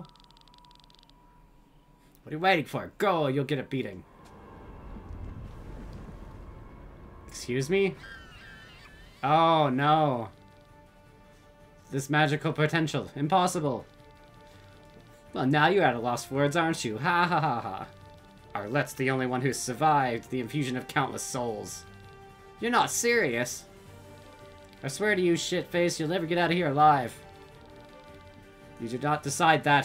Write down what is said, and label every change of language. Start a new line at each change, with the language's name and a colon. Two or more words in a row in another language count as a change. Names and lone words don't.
English: What are you waiting for? Go, or you'll get a beating. Excuse me? Oh, no. This magical potential. Impossible. Well, now you're at a loss for words, aren't you? Ha ha ha ha. Arlette's the only one who's survived the infusion of countless souls. You're not serious? I swear to you, shitface, you'll never get out of here alive. You did not decide that.